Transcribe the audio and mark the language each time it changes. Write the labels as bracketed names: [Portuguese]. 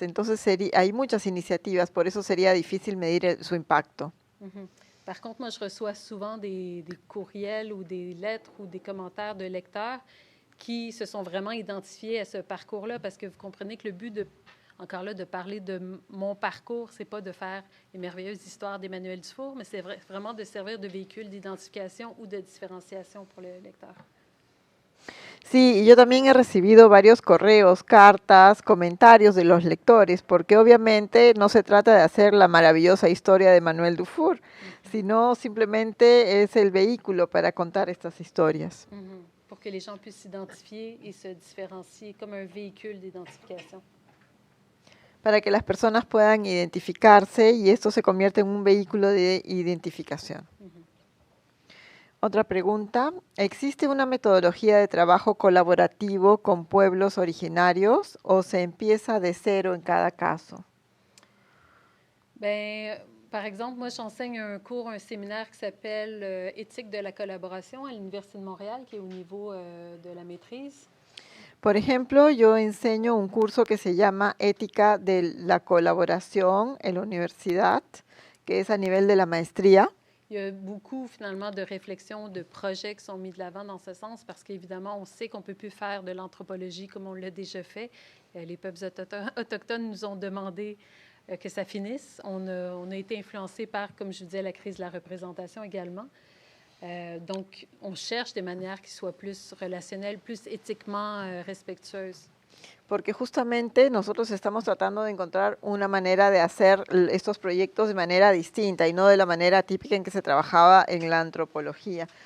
[Spanish] Entonces, hay muchas iniciativas. Por eso sería difícil medir su impacto. [French] Par contre, moi, je reçois souvent des courriels ou des lettres ou des commentaires de lecteurs qui se sont vraiment identifiés à ce parcours-là, parce que vous comprenez que le but encore là, de parler de mon parcours, c'est pas de faire les merveilleuses histoires d'Emmanuel Dufour, mais c'est vraiment de servir de véhicule d'identification ou de différenciation pour le lecteur. [Spanish] Sí, yo también he recibido varios correos, cartas, comentarios de los lectores, porque obviamente no se trata de hacer la maravillosa historia de Emmanuel Dufour, sino simplemente es el vehículo para contar estas historias. [French] Pour que les gens puissent s'identifier et se différencier comme un véhicule d'identification. [Spanish] Para que las personas puedan identificarse y esto se convierte en un vehículo de identificación. Otra pregunta, ¿existe una metodología de trabajo colaborativo con pueblos originarios o se empieza de cero en cada caso? [French] Bien, par exemple, moi, j'enseigne un séminaire qui s'appelle Éthique de la collaboration à l'Université de Montréal, qui est au niveau de la maîtrise. [Spanish] Por ejemplo, yo enseño un curso que se llama Ética de la colaboración en la universidad, que es a nivel de la maestría. [French] Il y a beaucoup, finalement, de réflexions, de projets qui sont mis de l'avant dans ce sens, parce qu'évidemment, on sait qu'on ne peut plus faire de l'anthropologie comme on l'a déjà fait. Les peuples autochtones nous ont demandé que ça finisse. On a été influencé par, comme je vous disais, la crise de la représentation également. Donc, on cherche des manières qui soient plus relationnelles, plus éthiquement respectueuses. [Spanish] Porque justamente nosotros estamos tratando de encontrar una manera de hacer estos proyectos de manera distinta y no de la manera típica en que se trabajaba en la antropología.